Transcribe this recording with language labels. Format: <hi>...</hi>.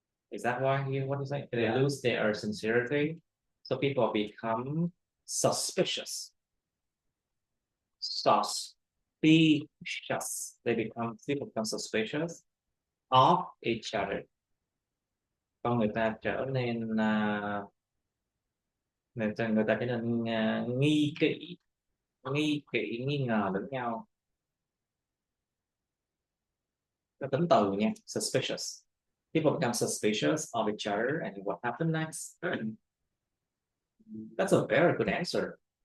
<en>Is that why you what is it? They lose their sincerity, so people become suspicious. People become suspicious of each other.</en> <vi>Con người ta trở nên người ta trở nên nghi kỵ, nghi ngờ lẫn nhau. Cái tính từ nha, suspicious.</vi> <en>People become suspicious of each other, and what happened next? That's a very good answer.</en>